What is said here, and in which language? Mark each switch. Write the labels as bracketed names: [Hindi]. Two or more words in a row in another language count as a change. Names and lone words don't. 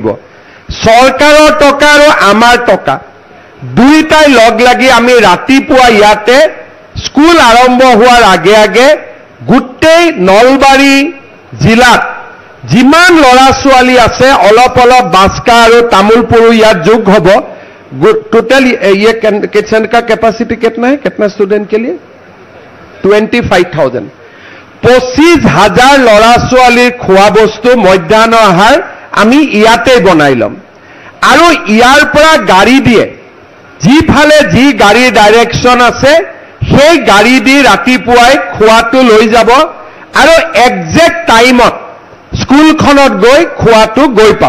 [Assamese] চৰকাৰৰ টকা আৰু আমাৰ টকা দুইটাই লগ লাগি আমি ৰাতিপুৱা ইয়াতে স্কুল আৰম্ভ হোৱাৰ আগে আগে গোটেই নলবাৰী জিলাত যিমান ল'ৰা ছোৱালী আছে অলপ অলপ বাস্কা আৰু তামোলপুৰো ইয়াত যোগ হ'ব। [Hindi] टोटल ये किचन का कैपेसिटी कितना है, कितना स्टूडेंट के लिए? 25,000। [Assamese] 25,000 ল'ৰা ছোৱালীৰ খোৱা বস্তু মধ্যাহ্ন আহাৰ আমি ইয়াতে বনাই ল'ম। আৰু ইয়াৰ পৰা গাড়ী দিয়ে, যিফালে যি গাড়ীৰ ডাইৰেকশ্যন আছে সেই গাড়ী দি ৰাতিপুৱাই খোৱাটো লৈ যাব আৰু [English] exact time [Assamese] স্কুলখনত গৈ খোৱাটো গৈ পাব।